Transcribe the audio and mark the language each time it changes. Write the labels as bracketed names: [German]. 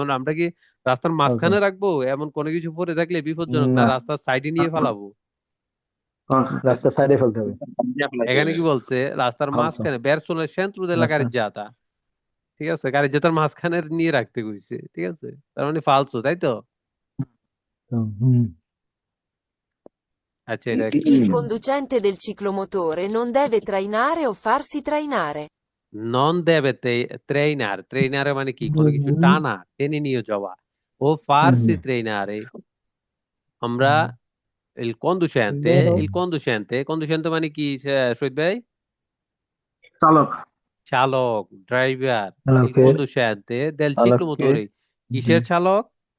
[Bangla] আমরা কি রাস্তার মাঝখানে রাখবো? এমন কোনো কিছু পরে থাকলে বিপজ্জনক না, রাস্তার সাইডে নিয়ে ফেলাবো? রাস্তার সাইডে ফেলতে হবে। এখানে কি বলছে? রাস্তার মাঝখানে, [Italian] বেরসোলে সেন্ট্রো দেলা কারেজ্জাতা, [Bangla] ঠিক আছে, কারেজ্জাতার মাঝখানে নিয়ে রাখতে কইছে, ঠিক আছে, তার মানে ফালসো, তাই তো? আচ্ছা, এটা [Italian] Il conducente del ciclomotore non deve trainare o farsi trainare. [Bangla] নন দেবে ট্রেইনার, ট্রেইনারে মানে কি কোনো কিছু টানা, টেনে নিয়ে যাওয়া। ও ফার্সি ট্রেইনারে আমরা il conducente মানে কি শহীদ ভাই? চালক। চালক, driver. [Italian] il conducente del ciclomotore [Bangla] কিসের চালক?